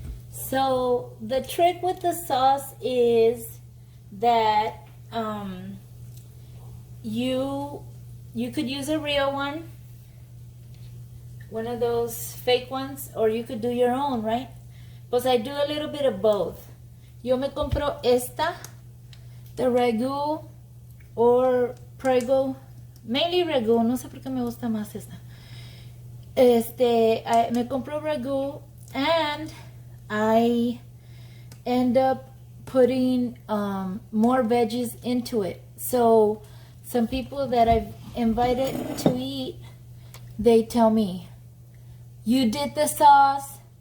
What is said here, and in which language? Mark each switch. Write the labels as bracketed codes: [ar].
[en] So the trick with the sauce is that you could use a real one of those fake ones, or you could do your own, right? Pues I do a little bit of both. [es] Yo me compro esta, [en] the ragu or prego, mainly ragu, [es] no sé por qué me gusta más esta. Me compro [en] ragu, and I end up putting more veggies into it. So some people that I've invited to eat, they tell me, you did the sauce?